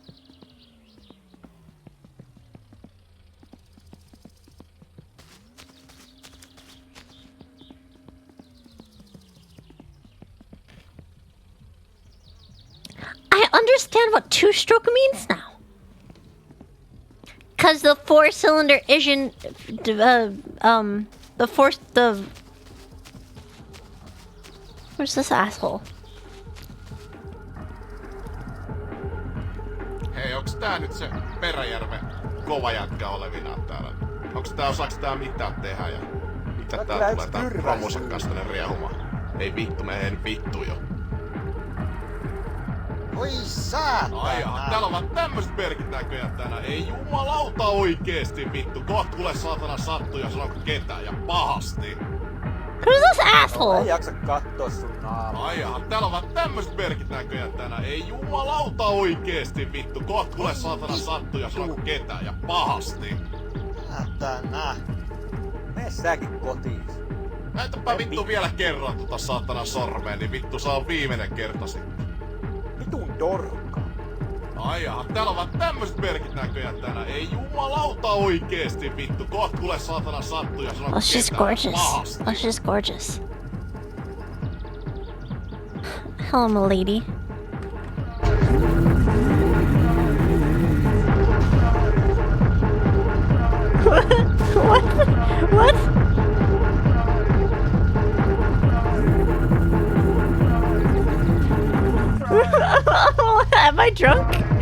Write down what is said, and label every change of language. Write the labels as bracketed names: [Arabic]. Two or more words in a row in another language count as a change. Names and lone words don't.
[English] I understand what 2-stroke means now. Cause the 4-cylinder isn't where's this asshole? [Finnish] Hei, onks tää nyt se Peräjärven kova jätkä olevinaan täällä? Osaks tää mitään tehdä ja mitä tää tulee tää romusen kanssa tänne riehumaan? Ei vittu, mene vittu jo. Oi saatana! Ai jaha, täällä on vaan tämmöset merkit näköjään tänään. Ei jumalauta oikeesti vittu. Kohta kuule saatana sattuu ja sanonko ketään ja pahasti. [English] Who's this asshole? [Finnish] Ei jaksa kattoo sun naamaa. Ai jaha, täällä on vaan tämmöset merkit näköjään tänään. Ei jumalauta oikeesti vittu. Kohta kuule saatana sattuu ja sanonko ketään ja pahasti. Saatana. Mene säkin kotiin. Näytäpä vittu vielä kerran tota saatana sormeen, niin vittu saa on viimeinen kerta sitten. Vitun dorkka. Ai jaha, täällä on vaan tämmöset merkit näköjään tänään. Ei jumalauta oikeesti vittu. Kohta kuule saatana sattuu ja sanoo [English] Oh, she's gorgeous. Oh, she's gorgeous. Hello, my lady. What? What? Am I drunk?